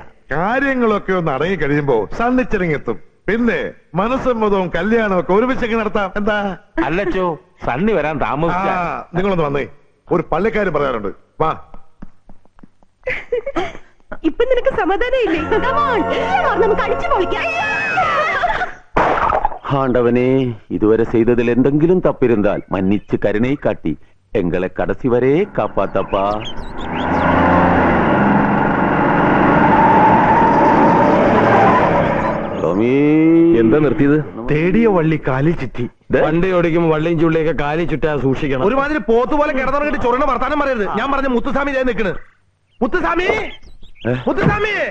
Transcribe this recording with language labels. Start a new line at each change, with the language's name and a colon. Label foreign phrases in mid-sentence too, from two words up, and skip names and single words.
Malayalam: കാര്യങ്ങളൊക്കെ ഒന്ന് അടങ്ങി കഴിയുമ്പോ സണ്ണിച്ചിറങ്ങെത്തും. പിന്നെ മനസ്സമ്മതവും കല്യാണവും ഒക്കെ ഒരുമിച്ചൊക്കെ നടത്താം. എന്താ? അല്ലച്ചോ, സണ്ണി വരാൻ താമസിച്ച. നിങ്ങളൊന്ന് വന്നേ, ഒരു പള്ളിക്കാരും പറയാനുണ്ട്. വാ. ഇപ്പൊ നിനക്ക് സമാധാനം ഇല്ലേ? നമുക്ക് അടിച്ചു പൊളിക്കാം.
Tamil: ஆண்டவனே, இதுவரை செய்ததில் எந்தெங்கிலும் தப்பிருந்தால் மன்னிச்சு கருணை காட்டி எங்களை கடைசி வரை காப்பாத்தப்பா.
Malayalam: എന്താ നിർത്തിയത്? തേടിയ വള്ളി കാലിൽ ചുറ്റി. വണ്ടി ഓടിക്കുമ്പോ വള്ളിയും ചുള്ളിയൊക്കെ കാലിൽ ചുറ്റാ സൂക്ഷിക്കണം. ഒരുമാതിരി പോത്തുപോലെ കിടന്നിറങ്ങിട്ട് ചൊറണ വർത്താനം പറയരുത്. ഞാൻ പറഞ്ഞ മുത്തുസ്വാമി ഞാൻ നിൽക്കണ്. മുത്തുസ്വാമി, മുത്തുസ്വാമി,